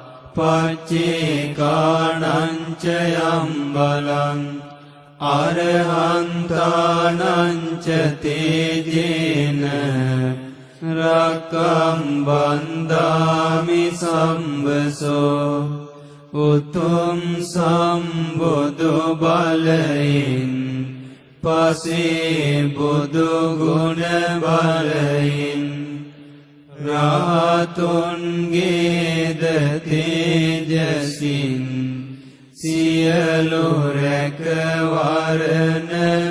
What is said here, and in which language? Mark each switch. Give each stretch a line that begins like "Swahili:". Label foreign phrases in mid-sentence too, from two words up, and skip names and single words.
Pali: පච්චේකානං ච යම් බලං අරහන්තානං ච තේජේන රක්ඛම් වන්දාමි සම්බසෝ
Sinhala: උතුම් සම්බුදු බලයෙන් පසේ බුදු ගුණ බලයෙන් රාතුන්ගේද තේජසින් සියලු රැකවරණ